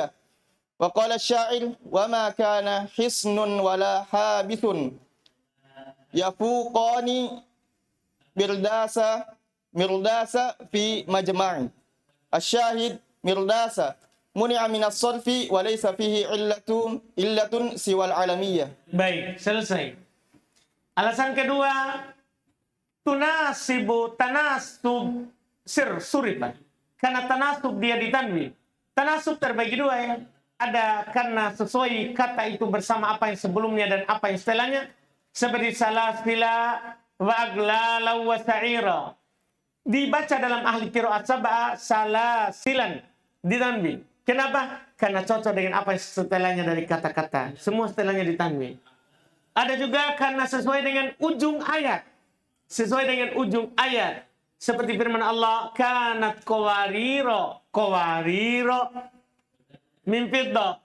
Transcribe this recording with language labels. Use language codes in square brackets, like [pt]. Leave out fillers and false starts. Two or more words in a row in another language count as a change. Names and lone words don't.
[ar] وقال الشاعر وما كان حصن ولا حابس يفوقان مرداس في مجمع. الشاهد مرداس منع من الصرف وليس فيه علة سوى العلمية. [id] Baik, selesai. Alasan kedua, tanasub suripan. Karena tanasub dia ditanwin. Tanasub terbagi dua ya. Ada karena sesuai kata itu bersama apa yang sebelumnya dan apa yang setelahnya. [ar] Seperti سلاسلا وأغلالا وسعيرا. [id] Dibaca dalam [ar] أهل قراءات سبعة سلاسلا [id] ditanwin. Kenapa? Karena cocok dengan apa yang setelahnya dari kata-kata. Semua setelahnya ditanwin. Ada juga karena sesuai dengan ujung ayat. Sesuai dengan ujung ayat. Seperti firman Allah, [ar] كانت قواريرا من فضة.